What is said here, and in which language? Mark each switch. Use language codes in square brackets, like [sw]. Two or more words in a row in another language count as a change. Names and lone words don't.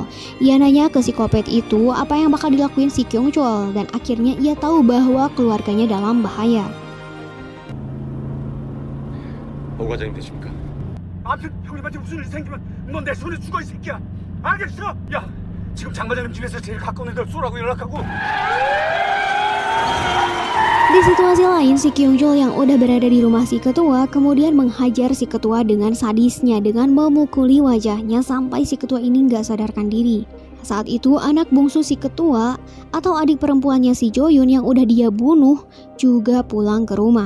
[id] Ia nanya ke si Kopet itu apa yang bakal dilakuin si Kyung Chul dan akhirnya ia tahu bahwa keluarganya dalam bahaya. [ko] 오 과장님 되십니까? 아무튼 형님한테 무슨 일 생기면 넌 내 손에 죽어 이 새끼야. 알겠어? 야, 지금 장 과장님 집에서 제일 가까운 애들 쏘라고 연락하고. [id] Di situasi lain, si Kyung Chul yang udah berada di rumah si ketua kemudian menghajar si ketua dengan sadisnya dengan memukuli wajahnya sampai si ketua ini gak sadarkan diri. Saat itu anak bungsu si ketua atau adik perempuannya si Joyun yang udah dia bunuh juga pulang ke rumah.